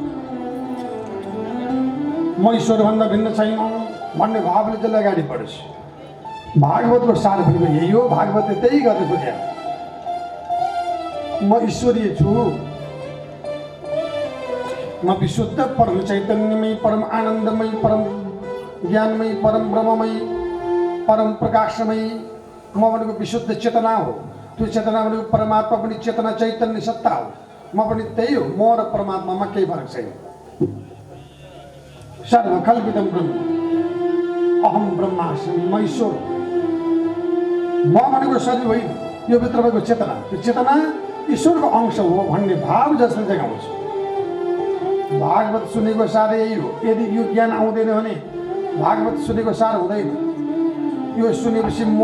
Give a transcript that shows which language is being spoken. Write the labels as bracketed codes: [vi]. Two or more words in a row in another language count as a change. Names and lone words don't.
[ne] म ईश्वरभन्दा भिन्न छैन भन्ने भावले त्यसलाई अगाडि बढोस् भागवतको सार भनेको यही हो भागवतले त्यही गर्दै खोज्या म ईश्वरीय छु म विशुद्ध परम चैतन्यमय परम आनन्दमय परम ज्ञानमय परम ब्रह्ममय परम प्रकाशमय म भनेको विशुद्ध चेतना हो त्यो चेतना भनेको परमात्मा पनि चेतना चैतन्य सत्ता हो म पनि त्यही हो म र परमात्मामा केही फरक छैन [sa] सर्वकल्पितम ब्रह्म अहम ब्रह्मास्मि [ne] म ईश्वर म भनेको शरीर होइन यो भित्र भएको चेतना त्यो चेतना ईश्वरको अंश हो भन्ने भाव जसले जगाउँछ भागवत सुनेको सार यही हो यदि यो ज्ञान आउँदैन भने भागवत सुनेको सार हुँदैन यो सुनेपछि म